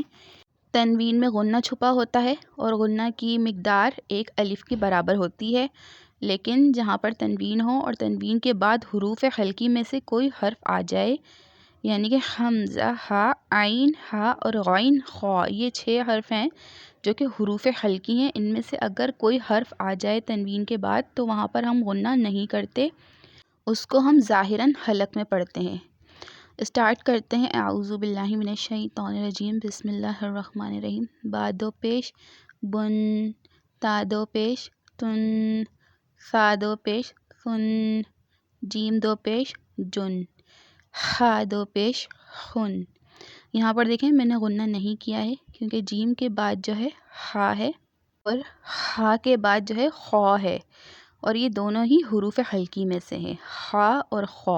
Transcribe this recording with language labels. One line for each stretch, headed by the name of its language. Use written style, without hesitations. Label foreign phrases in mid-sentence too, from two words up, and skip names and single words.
Urdu: تنوین میں غنہ چھپا ہوتا ہے اور غنہ کی مقدار 1 الف کے برابر ہوتی ہے، لیکن جہاں پر تنوین ہو اور تنوین کے بعد حروف حلقی میں سے کوئی حرف آ جائے، یعنی کہ حمزہ، ہا، عین، ہا اور غین، خا، یہ 6 حرف ہیں جو کہ حروف حلقی ہیں۔ ان میں سے اگر کوئی حرف آ جائے تنوین کے بعد تو وہاں پر ہم غنہ نہیں کرتے، اس کو ہم ظاہراً حلق میں پڑھتے ہیں۔ اسٹارٹ کرتے ہیں۔
Arabic: اعوذ باللہ من الشیطان الرجیم بسم اللہ الرحمن الرحیم۔
Urdu: با 2 پیش بن، تا 2 پیش تن، ثا 2 پیش ثن، جیم 2 پیش جن، خا 2 پیش خن۔ یہاں پر دیکھیں میں نے غنہ نہیں کیا ہے کیونکہ جیم کے بعد جو ہے خا ہے اور خا کے بعد جو ہے خا ہے، اور یہ دونوں ہی حروف حلقی میں سے ہیں، خا اور خا۔